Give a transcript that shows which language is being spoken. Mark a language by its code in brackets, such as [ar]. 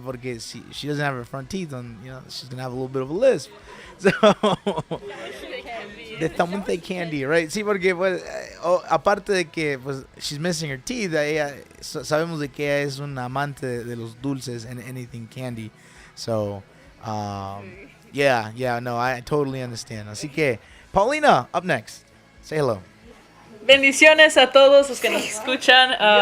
[es] Porque [en] she doesn't have her front teeth, and she's gonna have a little bit of a lisp. So did someone fake candy, right? [es] Sí, porque pues, aparte de que pues [en] she's missing her teeth, [es] ella sabemos de que ella es una amante de los dulces [en] and anything candy. So no, I totally understand. [es] Así que [en] Paulina, up next. Say hello. [es] Bendiciones a todos los que nos escuchan.